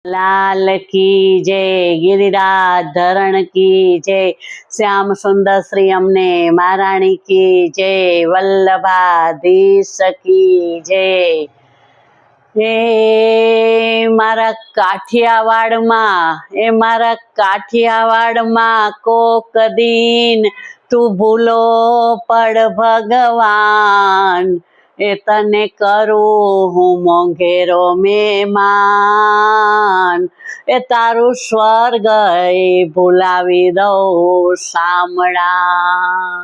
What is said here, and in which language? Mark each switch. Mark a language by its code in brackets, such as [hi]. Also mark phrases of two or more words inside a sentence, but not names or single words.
[hi] लाल की जय, गिरिराज धरण की जय, श्याम सुंदर श्री अमने महाराणी की जय, वल्लभाधीश की जय। [gu] એ મારા કાઠિયાવાડમાં કોક દીન તું ભૂલો પડ ભગવાન, એ તને કરું હું મોંઘેરો મહેમાન, એ તારું સ્વર્ગ ભૂલાવી દઉં શામળા।